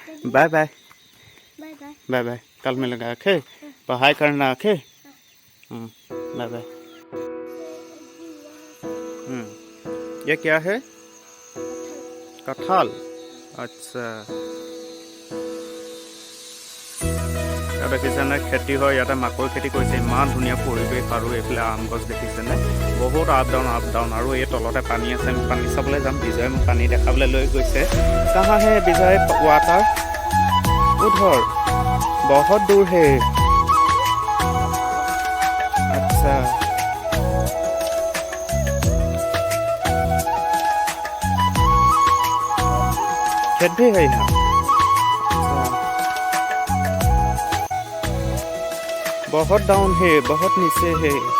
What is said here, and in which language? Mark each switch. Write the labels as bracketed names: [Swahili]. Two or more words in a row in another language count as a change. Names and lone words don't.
[English] बाय बाय बाय बाय बाय बाय, [Hindi] कल मिलेंगे। ओके, पढ़ाई करना। ओके, [English] bye bye. [Hindi] ये क्या है? कटहल। अच्छा, [Assamese] দেখিছেনে খেতি হয় ইয়াতে মাকৈ খেতি কৰিছে। ইমান ধুনীয়া পৰিৱেশ আৰু এইফালে আম গছ দেখিছেনে, বহুত [English] up down [Assamese] আৰু এই তলতে পানী আছে। আমি পানী চাবলৈ যাম। বিজয়ে মোক পানী দেখাবলৈ লৈ গৈছে। [Hindi] कहाँ है [Assamese] বিজয় ৱাটাৰ? [Hindi] उधर बहुत दूर है। अच्छा, खेत भी है यहाँ। बहुत डाउन है, बहुत नीचे है।